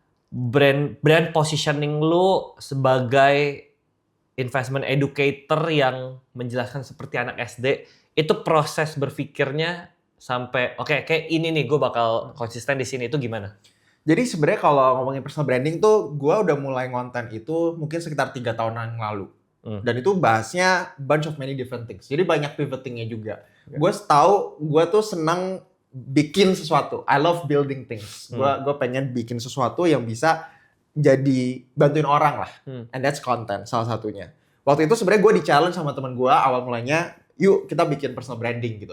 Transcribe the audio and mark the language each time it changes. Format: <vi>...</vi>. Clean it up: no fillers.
<id>Brand positioning lu sebagai investment educator yang menjelaskan seperti anak SD, itu proses berpikirnya sampai kayak ini nih gue bakal konsisten di sini, itu gimana? Jadi sebenarnya kalau ngomongin personal branding tuh gue udah mulai ngonten itu mungkin sekitar 3 tahun yang lalu. Dan itu bahasnya</id> <en>bunch of many different things.</en> <id>Jadi banyak pivotingnya juga. Gue tahu gue tuh senang bikin sesuatu.</id> <en>I love building things.</en> <id>Gue pengen bikin sesuatu yang bisa jadi bantuin orang lah.</id> <en>And that's content</en> <id>salah satunya. Waktu itu sebenarnya gue di-challenge sama teman gue awal mulanya, yuk kita bikin personal branding gitu.</id>